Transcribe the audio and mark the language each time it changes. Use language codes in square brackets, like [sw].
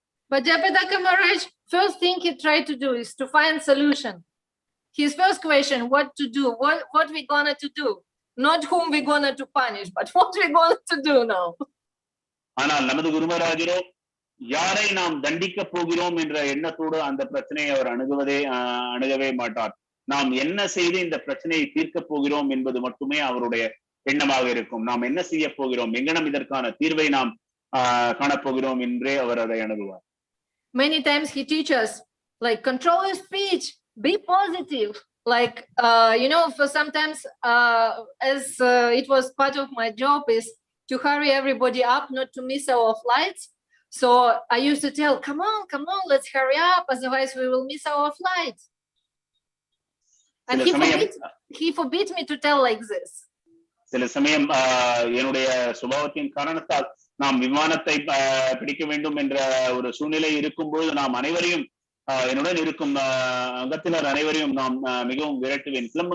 [en] But Jayapataka Maharaj, first thing he tried to do is to find solution. His first question, what to do, what we gonna to do, not whom we gonna to punish, but what we gonna to do now. [ta] ஆனால் நமது குருமராஜரோ யாரை நாம் தண்டிக்க போகிறோம் என்ற எண்ணத்தோடு அந்த பிரச்சனையை அவர் அணுகவே மாட்டார். நாம் என்ன செய்து இந்த பிரச்சனையை தீர்க்க போகிறோம் என்பது மட்டுமே அவருடைய எண்ணமாக இருக்கும். நாம் என்ன செய்ய போகிறோம், எங்கனம் இதற்கான தீர்வை நாம் காணப்போகிறோம் என்றே அவர் அதை அணுகுவார். [en] Many times he teaches like control your speech, be positive. Like you know, for sometimes as it was part of my job is to hurry everybody up, not to miss our flights. So I used to tell, come on, let's hurry up, otherwise we will miss our flights. And he forbid me to tell like this. [ta] சில சமயம் என்னுடைய சுபாவத்தின் காரணத்தால் நாம் விமானத்தை பிடிக்க வேண்டும் என்ற ஒரு சூழ்நிலை இருக்கும்போது நாம் அனைவரையும் என்னுடன் இருக்கும் அங்கத்தினர் அனைவரையும் நாம் மிகவும் விரட்டுவேன்.